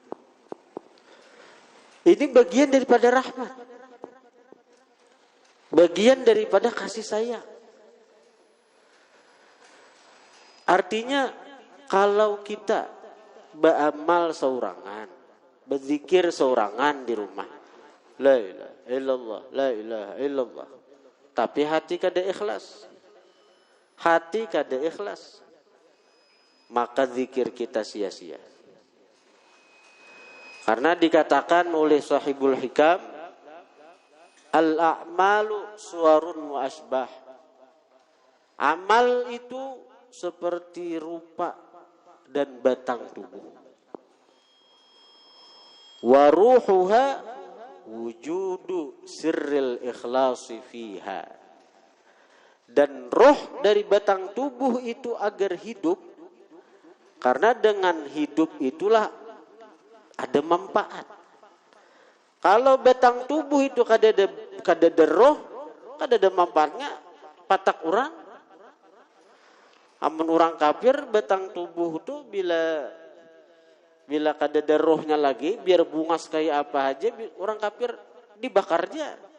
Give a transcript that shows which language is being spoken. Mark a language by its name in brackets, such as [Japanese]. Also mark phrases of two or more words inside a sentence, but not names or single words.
[Indonesian] Ini bagian daripada rahmat, bagian daripada kasih sayang. [Banjar] Artinya kalau kita beramal seorangan, berzikir seorangan di rumah, [Arabic] la ilaha illallah, la ilaha illallah, [Banjar] tapi hati kada ikhlas, hati kada ikhlas, maka zikir kita sia-sia. [Indonesian] Karena dikatakan oleh [Arabic] sahibul hikam, al-a'malu suwarun wa asbah. [Indonesian] Amal itu seperti rupa dan batang tubuh. [Arabic] Wa ruhuha wujudu sirril ikhlasi fiha. [Indonesian] Dan roh dari batang tubuh itu agar hidup, karena dengan hidup itulah ada manfaat. [Banjar] Kalau batang tubuh itu kada ada roh, kada ada manfaatnya, patak orang. Amun orang kafir batang tubuh itu bila kada ada rohnya lagi, biar bungas kayak apa aja, orang kafir dibakarnya.